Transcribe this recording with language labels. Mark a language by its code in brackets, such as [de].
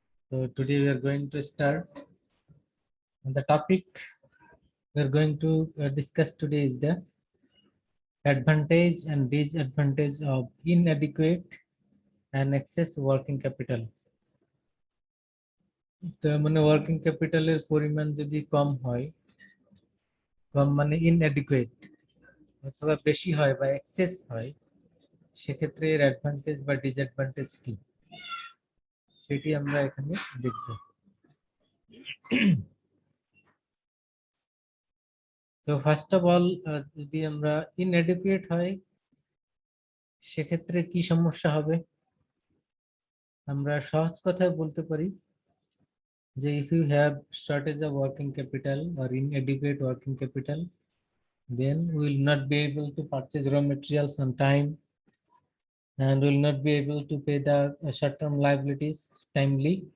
[en] So today we are going to start. And the topic we are going to discuss today is the advantage and disadvantage of inadequate and excess working capital. [bn] তো মানে working ক্যাপিটালের পরিমাণ যদি কম হয়, কম মানে inadequate অথবা বেশি হয় বা এক্সেস হয়, সেক্ষেত্রে এর অ্যাডভান্টেজ বা ডিসঅ্যাডভান্টেজ কি সেটি আমরা এখানে দেখব। তো ফার্স্ট অফ অল যদি আমরা ইনএডুকেট হয় সেক্ষেত্রে কি সমস্যা হবে, আমরা সহজ কথায় বলতে পারি যে [en] if you have shortage of working capital or inadequate working capital, then we will not be able to purchase raw materials on time and will not be able to pay the short-term liabilities timely.